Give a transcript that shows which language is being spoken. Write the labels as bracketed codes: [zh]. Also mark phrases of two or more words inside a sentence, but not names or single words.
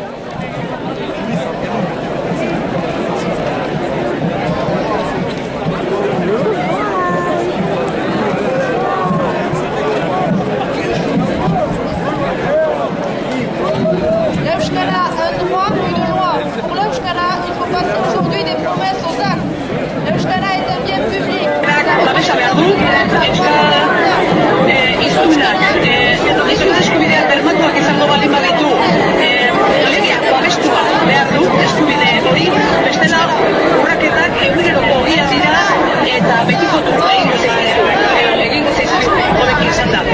[fr] L'Euskara, un droit, une loi. Pour l'Euskara, il faut passer aujourd'hui des promesses aux actes. L'Euskara est un bien public. [eu] Babesa behar du, Euskara hizkunak, hizkuntza eskubideak bermatuak izango baldin baditu, legeak babestua behar du eskubide hori, bestela urraketak eguneroko gira dira eta betikotu egingo zaizu horrekin izan da.